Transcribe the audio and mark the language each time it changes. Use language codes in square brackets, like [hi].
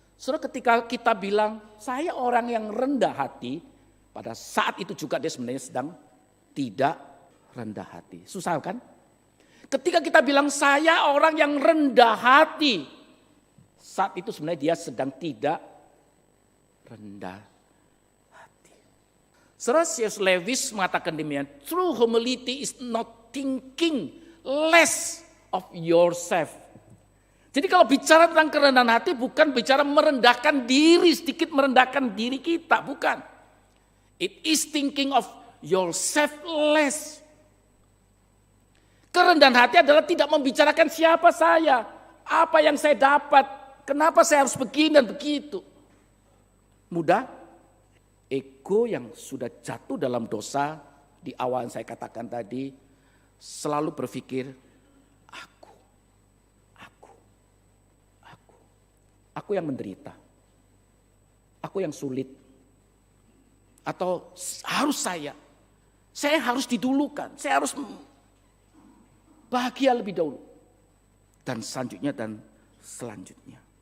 [id] Saudara, ketika kita bilang saya orang yang rendah hati, pada saat itu juga dia sebenarnya sedang tidak rendah hati. Susah kan? Ketika kita bilang saya orang yang rendah hati, saat itu sebenarnya dia sedang tidak rendah hati. Saudara, C.S. Lewis mengatakan demikian, [en] true humility is not thinking less of yourself. [id] Jadi kalau bicara tentang kerendahan hati bukan bicara merendahkan diri, sedikit merendahkan diri kita, bukan. [en] It is thinking of yourself less. [id] Kerendahan hati adalah tidak membicarakan siapa saya, apa yang saya dapat, kenapa saya harus begini dan begitu. Mudah, ego yang sudah jatuh dalam dosa di awal yang saya katakan tadi selalu berpikir aku yang menderita, aku yang sulit, atau harus saya harus didulukan, saya harus bahagia lebih dahulu, dan selanjutnya.